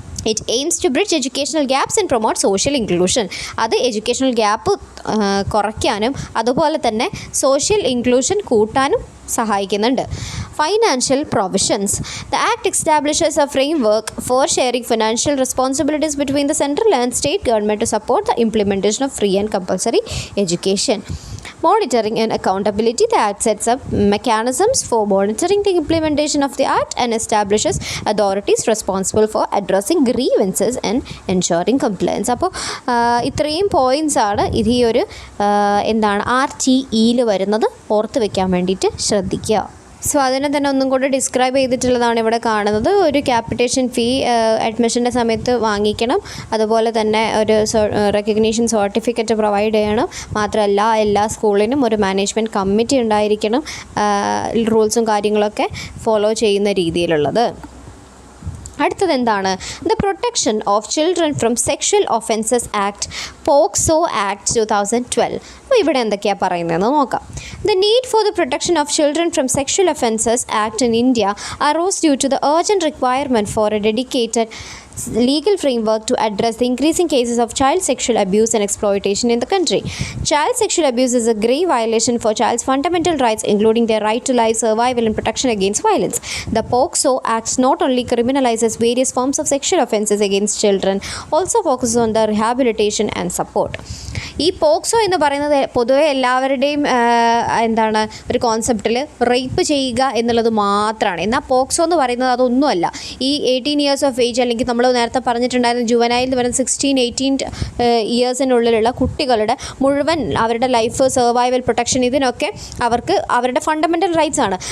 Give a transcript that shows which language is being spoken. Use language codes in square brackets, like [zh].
[en] It aims to bridge educational gaps and promote social inclusion. [ml] അത് educational gap കുറയ്ക്കാനും അതുപോലെ തന്നെ സോഷ്യൽ ഇൻക്ലൂഷൻ കൂട്ടാനും സഹായിക്കുന്നുണ്ട്. [en] Financial provisions. The Act establishes a framework for sharing financial responsibilities between the central and state government to support the implementation of free and compulsory education. Monitoring and accountability. The Act sets up mechanisms for monitoring the implementation of the Act and establishes authorities responsible for addressing grievances and ensuring compliance. [ml] അപ്പോൾ ഇത്രയും points ആണ് ഇത് ഈ ഒരു RTEയിൽ വരുന്നത്. ഓർത്ത് വെക്കാൻ വേണ്ടിയിട്ട് ശ്രദ്ധിക്കുക. സോ അതിനെ തന്നെ ഒന്നും കൂടി ഡിസ്ക്രൈബ് ചെയ്തിട്ടുള്ളതാണ് ഇവിടെ കാണുന്നത്. ഒരു ക്യാപിറ്റേഷൻ ഫീ അഡ്മിഷൻ്റെ സമയത്ത് വാങ്ങിക്കണം. അതുപോലെ തന്നെ ഒരു റെക്കഗ്നീഷൻ സർട്ടിഫിക്കറ്റ് പ്രൊവൈഡ് ചെയ്യണം. മാത്രമല്ല എല്ലാ സ്കൂളിനും ഒരു മാനേജ്മെൻറ്റ് കമ്മിറ്റി ഉണ്ടായിരിക്കണം, റൂൾസും കാര്യങ്ങളൊക്കെ ഫോളോ ചെയ്യുന്ന രീതിയിലുള്ളത്. അടുത്തത് എന്താണ്? [en] The protection of children from sexual offences act, POCSO act 2012. [ml] അപ്പോൾ ഇവിടെ എന്തൊക്കെയാണ് പറയുന്നതെന്ന് നോക്കാം. [en] The need for the protection of children from sexual offences Act in India arose due to the urgent requirement for a dedicated legal framework to address the increasing cases of child sexual abuse and exploitation in the country. Child sexual abuse is a grave violation for child's fundamental rights, including their right to life, survival and protection against violence. The POCSO Act not only criminalizes various forms of sexual offences against children, also focuses on the rehabilitation and support. [ml] ഈ POCSO എന്ന് പറയുന്നത് പൊതുവെ എല്ലാവരുടെയും ഒരു കോൺസെപ്റ്റിൽ rape ചെയ്യുക എന്നുള്ളത് മാത്രമാണ്. എന്നാൽ പോക്സോ എന്ന് പറയുന്നത് അതൊന്നുമല്ല. ഈ 18 ഇയേഴ്സ് ഓഫ് ഏജ്, അല്ലെങ്കിൽ നമ്മൾ നേരത്തെ പറഞ്ഞിട്ടുണ്ടായിരുന്ന ജുവനൈൽ എന്ന് പറയുന്നത് 16-18 ഇയേഴ്സിനുള്ളിലുള്ള കുട്ടികളുടെ മുഴുവൻ അവരുടെ ലൈഫ്, സർവൈവൽ, പ്രൊട്ടക്ഷൻ, ഇതിനൊക്കെ അവർക്ക് അവരുടെ ഫണ്ടമെൻ്റൽ റൈറ്റ്സ് ആണ്.